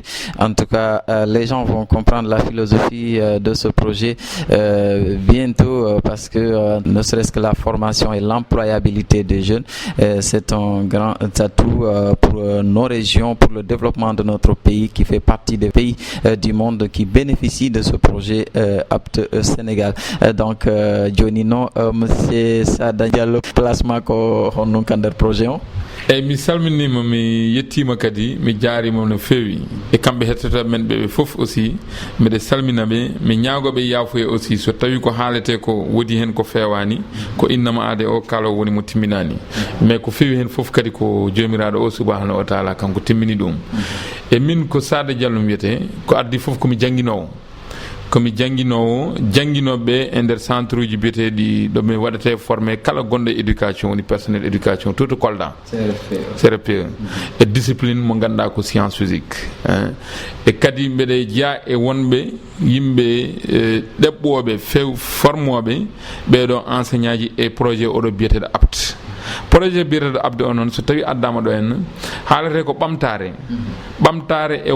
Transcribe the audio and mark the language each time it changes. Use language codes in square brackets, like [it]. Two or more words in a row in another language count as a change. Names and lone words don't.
[fr] En tout cas, les gens vont comprendre la philosophie de ce projet bientôt parce que ne serait-ce que la formation et l'employabilité des jeunes, c'est un grand atout pour nos régions, pour le développement de notre pays qui fait partie des pays du monde qui bénéficient de ce projet apte Sénégal. [ff] Donc, Jonino, monsieur Sada Diallo, placement ko honno kandar projet on. Et mi salminima mi yettima kadi mi jaarima no feewi e kamɓe hettotoɓe men ɓe fof aussi mbiɗa salmina ɓe mi ñaagoɓe yaafuya aussi so tawi ko haalete ko woodi hen ko fewani ko innama aade o kala woni mo timminani mais ko feewi hen fof kadi ko jomiraɗo o [ar] subahanahu wa taala [ff] kanko timmini ɗum e min ko Sada Diallo wiyete ko addi fof komi janguinoɓe e nder centre uji biyeteɗi ɗo mi waɗate formé kala gonɗo éducation woni [fr] personnel éducation [ff] tout to Kolda CRPE e discipline mo ganduɗa ko [fr] science physique [ff] e kadi mbeɗe jeeya e wonɓe yimɓe ɗeɓɓoɓe formoɓe ɓeɗo enseignant ji e projet oɗo biyeteɗo apte projet biyeteɗo abde o noon so tawi addama ɗo henna haalate ko ɓamtare e